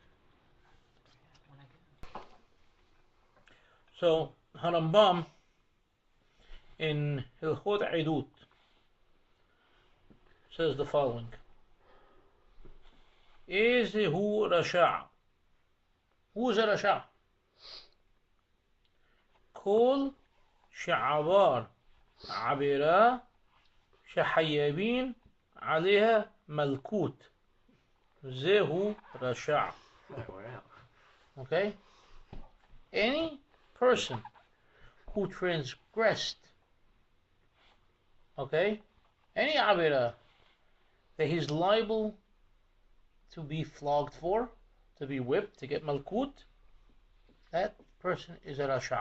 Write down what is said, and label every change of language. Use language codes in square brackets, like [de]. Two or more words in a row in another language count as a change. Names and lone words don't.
[en] So, Harambam in Hilchot Eidut says the following. [he] איזהו רשע. [en] Who is a Rasha? [he] כל שעבר עבירה שחייבין עליה מלקות זהו רשע. [en] Okay? Any person who transgressed, okay, any عبيرة that he's liable to be flogged for, to be whipped, to get malkut, that person is a rasha.